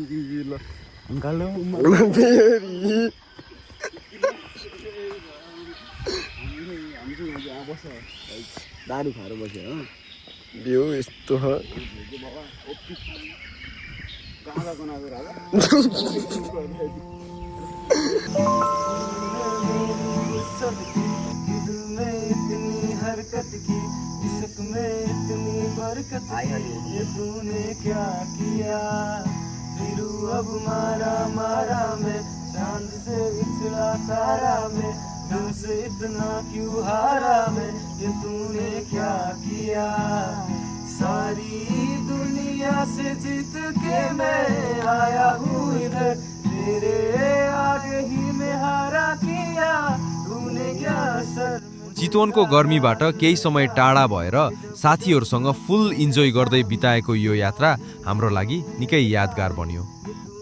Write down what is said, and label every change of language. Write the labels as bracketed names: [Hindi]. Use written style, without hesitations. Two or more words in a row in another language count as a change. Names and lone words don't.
[Nepali] दारू खाएर बस्यो हो। भ्यू यस्तो छ। [Hindi] हरकत की इश्क में इतनी बरकत ये तूने क्या किया। फिर अब मारा मारा में चांद से बिछड़ा तारा में दिल से इतना क्यों हारा में ये तूने क्या किया। सारी दुनिया से जीत के मैं आया हूँ इधर तेरे आगे ही मैं हारा किया तूने क्या सर। [Nepali] चितवनको गर्मीबाट केही समय टाढा भएर साथीहरूसँग [English] full enjoy [Nepali] गर्दै बिताएको यो यात्रा हाम्रो लागि निकै यादगार बन्यो।